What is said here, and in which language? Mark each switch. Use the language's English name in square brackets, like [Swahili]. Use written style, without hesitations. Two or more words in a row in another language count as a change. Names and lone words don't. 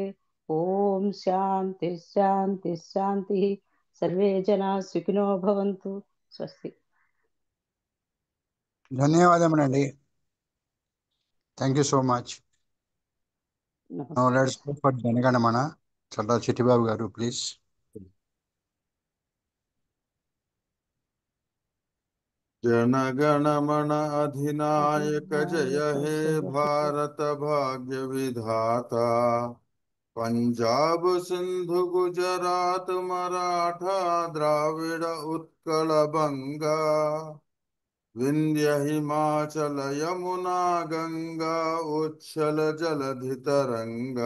[Sanskrit] ఓం శాంతి శాంతి శాంతి. సర్వే జనా సుఖినో భవంతు. స్వస్తి. [English] ధన్యవాదములండి. thank you so much. now let's go for జనగణమన. [Telugu] చల్లా చిట్టిబాబు గారు ప్లీజ్. [Bangla] জনগণমন অধিনায়ক জয় হে ভারত ভাগ্য বিধাতা. পঞ্জাব সিন্ধু গুজরাট মরাঠা দ্রাবিড় উৎকল বঙ্গ বিন্ধ্য হিমাচল যমুনা গঙ্গা উচ্ছল জলধি তরঙ্গ.